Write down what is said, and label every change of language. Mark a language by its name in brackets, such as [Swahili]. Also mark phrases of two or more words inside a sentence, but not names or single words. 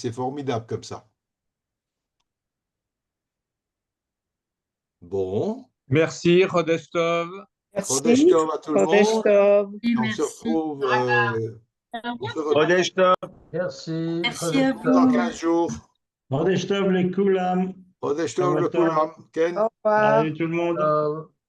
[French] C'est formidable comme ça. Bon, Merci, Rodestov. [Hebrew] חודש טוב [French] à tout le Chodesh monde. Tov. On se retrouve, [Hebrew] חודש טוב. [French] Merci. Merci à dans vous. 15 jours. [Hebrew] חודש טוב לכולם. חודש טוב לכולם כן. [French] Au revoir. Salut tout le monde.